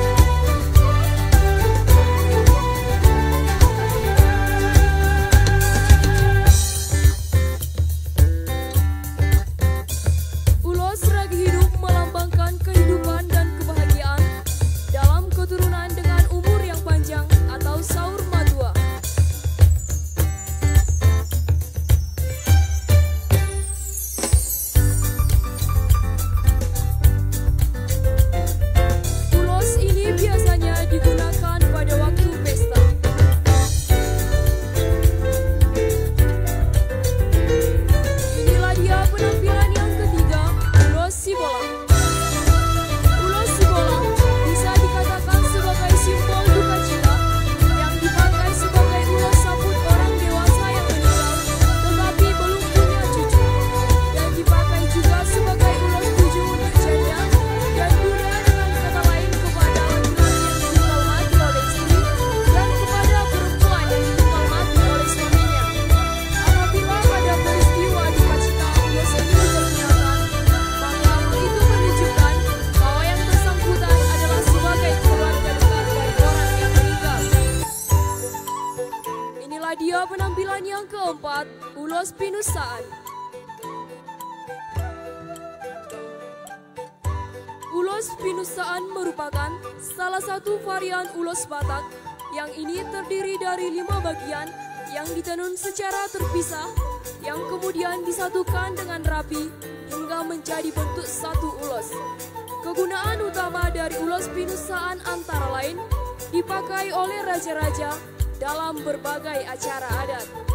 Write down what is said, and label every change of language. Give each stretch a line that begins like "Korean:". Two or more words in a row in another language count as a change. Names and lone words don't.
Indonesian: Ulos ragi hidup melambangkan kehidupan dan kebahagiaan dalam keturunan dengan umur yang panjang atau
Batak Toba: saur matua.
Indonesian: Ulos ini biasanya digunakan pada waktu pesta. Inilah dia penampilan yang ketiga, ulos sibolang. Ulos sibolang bisa dikatakan sebagai simbol duka cita yang dipakai sebagai ulos sambut orang dewasa yang meninggal tetapi belum punya cucu, dan dipakai juga sebagai ulos tuju untuk janda dan duda, dengan kata lain kepada laki-laki yang ditinggal mati oleh istri dan kepada perempuan yang ditinggal mati oleh suaminya. Apabila ada peristiwa duka cita ulos ini digunakan, maka hal itu menunjukkan bahwa yang bersangkutan adalah sebagai keluarga dekat dari orang yang meninggal. Inilah dia penampilan yang keempat, ulos pinusaan. Ulos pinusaan merupakan salah satu varian ulos Batak yang ini terdiri dari 5 bagian yang ditenun secara terpisah yang kemudian disatukan dengan rapi hingga menjadi bentuk satu ulos. Kegunaan utama dari ulos pinusaan antara lain dipakai oleh raja-raja dalam berbagai acara adat.